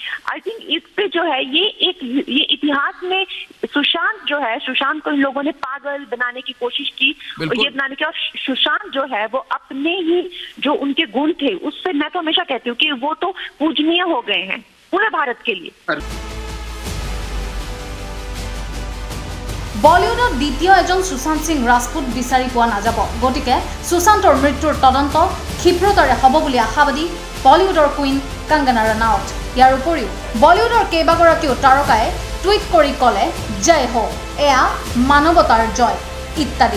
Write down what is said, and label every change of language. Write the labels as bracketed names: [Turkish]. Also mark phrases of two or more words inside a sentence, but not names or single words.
[English] I think [Hindi] इस पे जो है ये इतिहास में सुशांत जो है, सुशांत को इन लोगों ने पागल बनाने की कोशिश की, ये बनाने की। और सुशांत जो है वो अपने ही जो उनके गुण थे उससे, मैं तो हमेशा कहती हूँ कि वो तो पूजनीय हो गए हैं पूरे भारत के लिए। [Assamese] বলিউডত দ্বিতীয় এজন সুশান্ত সিং ৰাজপুত বিচাৰি পোৱা নাযাব। গতিকে সুশান্তৰ মৃত্যুৰ তদন্ত ক্ষীপ্ৰতাৰে হ'ব বুলি আশাবাদী বলিউডৰ কুইন কংগনা ৰানাউত। ইয়াৰ উপৰিও বলিউডৰ কেইবাগৰাকীও তাৰকাই টুইট কৰি ক'লে [Hindi] जय हो, [Assamese] এয়া মানৱতাৰ জয় ইত্যাদি।